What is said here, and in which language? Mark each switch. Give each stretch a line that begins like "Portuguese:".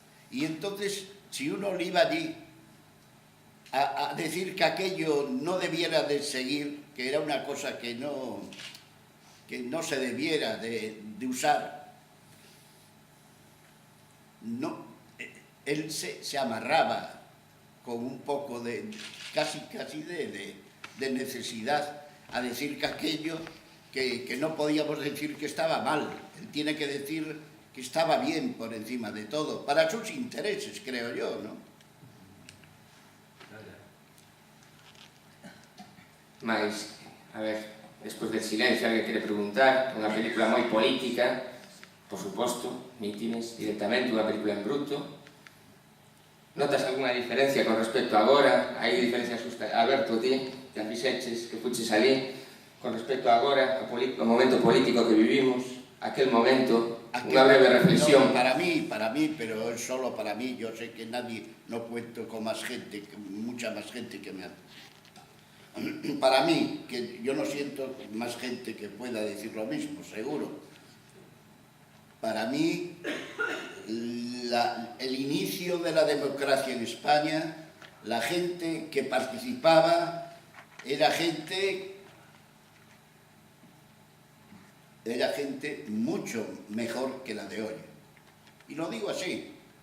Spanish: Y entonces, si uno le iba allí a decir que aquello no debiera de seguir, que era una cosa que no se debiera de usar, no, él se amarraba con un poco de, casi de necesidad, a decir que aquello que no podíamos decir que estaba mal. Él tiene que decir que estaba bien por encima de todo, para sus intereses, creo yo, ¿no?
Galician: Mais, a ver, despois del silencio, alguén quere preguntar, unha película moi política, por suposto, Mítines, directamente, unha película en bruto. Notas algunha diferencia con respecto a agora? Hai diferencias, Alberto, ti, que fixeches, que fuches ali, con respecto a agora, ao momento político que vivimos, aquel momento, unha breve reflexión.
Spanish: No, para mí, pero es solo para mí. Yo sé que nadie, no cuento con más gente, mucha más gente que me hace. Para mí, que yo no siento más gente que pueda decir lo mismo, seguro. Para mí, el inicio de la democracia en España, la gente que participaba era gente mucho mejor que la de hoy. Y lo digo así.